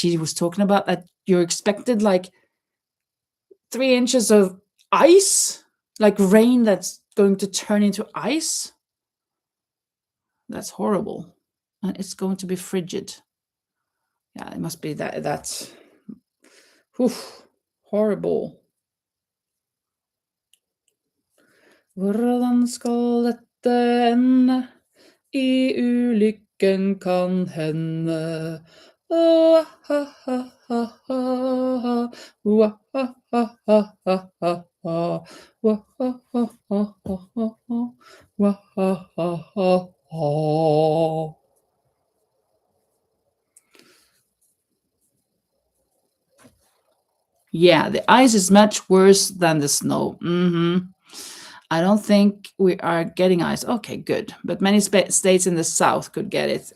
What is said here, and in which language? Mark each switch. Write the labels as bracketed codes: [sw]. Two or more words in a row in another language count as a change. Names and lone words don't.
[en] She was talking about that you're expected like 3 inches of ice, like rain that's going to turn into ice. That's horrible. And it's going to be frigid. Yeah, it must be that's horrible. [no] Hvordan skal dette ende? I ulykken kan hende. Oh, ha, ha, ha, ha, ha. Wa, ha, ha, ha, ha, ha, ha. Wa, ha, ha, ha, ha, ha, ha. Wa, ha, ha, ha, ha. [en] Yeah, the ice is much worse than the snow. I don't think we are getting ice. Okay, good. But many states in the south could get it.